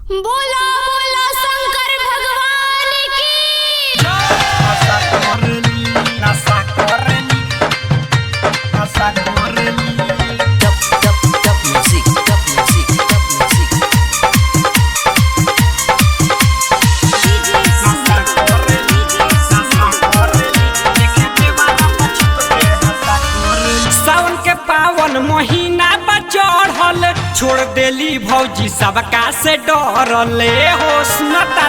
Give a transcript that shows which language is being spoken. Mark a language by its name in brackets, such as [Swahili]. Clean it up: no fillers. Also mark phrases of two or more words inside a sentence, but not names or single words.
[Bhojpuri] बोला बोला शंकर भगवान की नशा करली नशा करली नशा करली [English] Dub music, dub music, dub music. [Bhojpuri] नशा करली नशा करली देखे वाला पछुप के नशा करली। सावन के पावन महीना बा चढ़ल छोड़ देली भौजी सबका से डरले हो सुनतर।